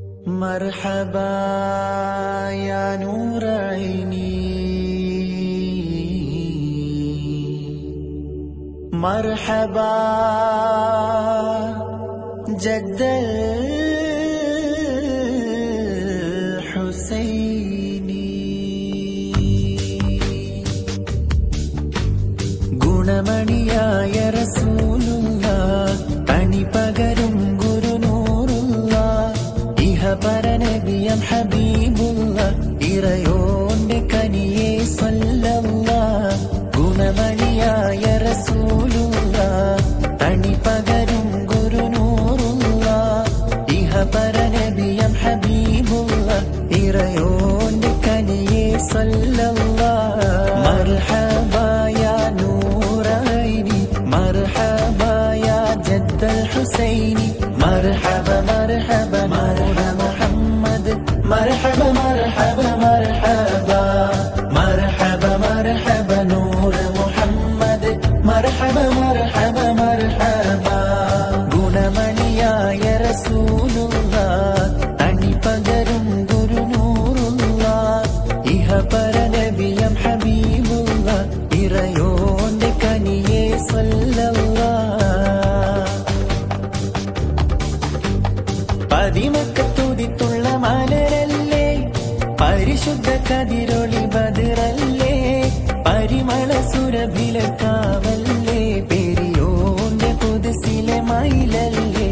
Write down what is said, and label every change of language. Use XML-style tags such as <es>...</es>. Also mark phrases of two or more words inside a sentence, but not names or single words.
<ar>مرحبا يا نور عيني، مرحبا جد الحسيني.</ar> <ml>ഗുണമണിയായ റസൂലുള്ള തണി പകരും ഗുരുനൂറുള്ള ഇഹപരനബിയം ഹബീബുള്ള ഇറയോന്റെ കനിയെ സ്വല്ലല്ലാഹ്. ഗുണമണിയായ റസൂലുള്ള തണി പകരും ഗുരുനൂറുള്ള ഇഹപരനബിയം ഹബീബുള്ള ഇറയോന്റെ കനിയെ സ്വല്ലല്ലാഹ്.</ml> <ar>مرحبا يا نور عيني، مرحبا يا جد الحسيني. مرحبا مرحبا نور محمد، مرحبا مرحبا مرحبا مرحبا مرحبا نور محمد، مرحبا مرحبا مرحبا.</ar> <ml>ഗുണമണിയായ റസൂലുള്ള തണി പകരും ഗുരുനൂറുള്ള ഇഹപരനബിയം ഹബീബുള്ള ഇറയോന്റെ കനിയെ സ്വല്ലല്ലാഹ്. പതിമക്കത്തുതിത്തുള്ള മലരല്ലേ, പരിശുദ്ധ കതിരൊളി ബദറല്ലേ, പരിമള സുരഭില കാവല്ലേ, പെരിയോന്റെ കുതിസിലെ മയിലല്ലേ.</ml>